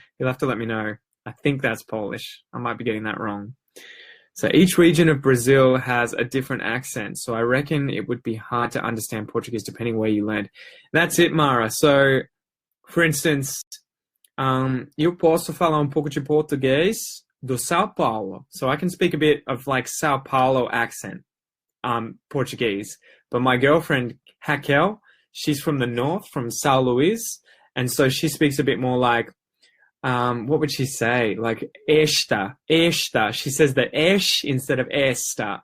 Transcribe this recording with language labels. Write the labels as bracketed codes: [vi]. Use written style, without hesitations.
[en] You'll have to let me know. I think that's Polish. I might be getting that wrong. So each region of Brazil has a different accent. So I reckon it would be hard to understand Portuguese depending where you land. That's it, Mara. So, for instance, [pt] eu posso falar pouco de português do São Paulo. [en] So I can speak a bit of like São Paulo accent, Portuguese. But my girlfriend, Raquel, she's from the north, from São Luís. And so she speaks a bit more like, what would she say? Like esta. She says the esh instead of esta.